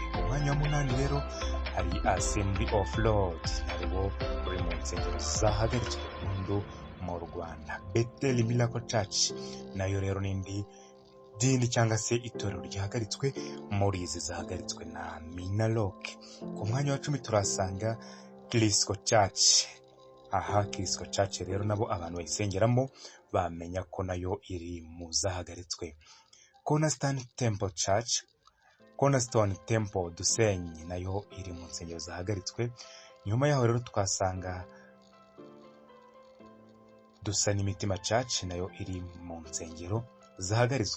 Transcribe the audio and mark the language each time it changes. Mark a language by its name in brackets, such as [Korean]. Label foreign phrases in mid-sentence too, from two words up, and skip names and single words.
[Kinyarwanda] Ku mwanya wa 8 rero hari Assembly of Lord narwo ruri mu nsengero zahagaritswe burundu mu Rwanda. Bethel Miracle Church nayo rero n'indi dini cyangwa se itorero ryahagaritswe muri izi zahagaritswe na Minaloc. Ku mwanya wa 10 turasanga Crisco Church. Crisco Church rero nabo abantu bayisengeramo bamenya ko nayo iri mu zahagaritswe. Cornerstone Temple Dusenyi nayo iri mu nsengero zahagaritswe. Nyuma yaho rero twasanga Dusa n'Imitima Church nayo iri mu nsengero zahagaritswe.